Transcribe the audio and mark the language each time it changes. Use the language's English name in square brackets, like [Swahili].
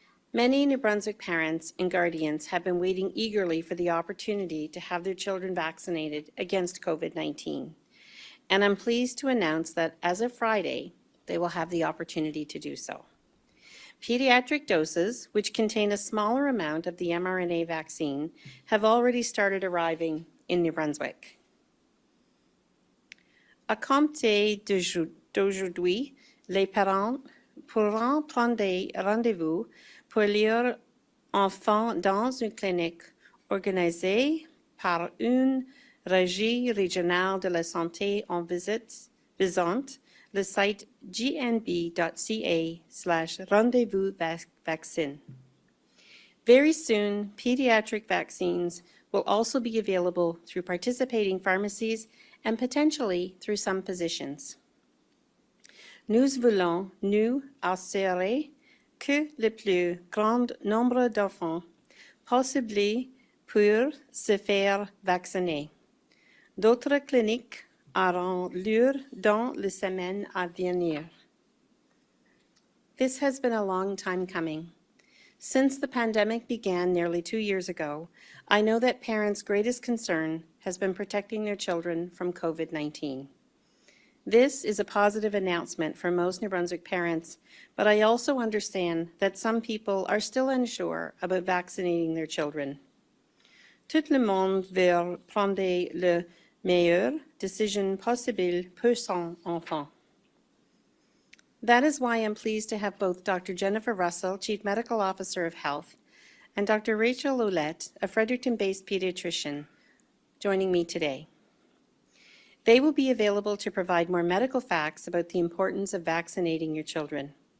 [English] Many New Brunswick parents and guardians have been waiting eagerly for the opportunity to have their children vaccinated against COVID-19. And I'm pleased to announce that as of Friday, they will have the opportunity to do so. Pediatric doses, which contain a smaller amount of the mRNA vaccine, have already started arriving in New Brunswick. [French] À compter d'aujourd'hui, les parents pourront prendre rendez-vous pour leurs enfants dans une clinique organisée par une régie régionale de la santé en visitant le site gnb.ca/rendezvous-vaccine. [English] Very soon, pediatric vaccines will also be available through participating pharmacies and potentially through some physicians. [French] Nous voulons nous assurer que le plus grand nombre d'enfants possible pour se faire vacciner. D'autres cliniques auront lieu dans les semaines à venir. [English] This has been a long time coming. Since the pandemic began nearly 2 years ago, I know that parents' greatest concern has been protecting their children from COVID-19. This is a positive announcement for most New Brunswick parents, but I also understand that some people are still unsure about vaccinating their children. [French] Tout le monde veut prendre la meilleure décision possible pour son enfant. [English] That is why I'm pleased to have both Dr. Jennifer Russell, Chief Medical Officer of Health, and Dr. Rachel Ouellette, a Fredericton-based pediatrician, joining me today. They will be available to provide more medical facts about the importance of vaccinating your children.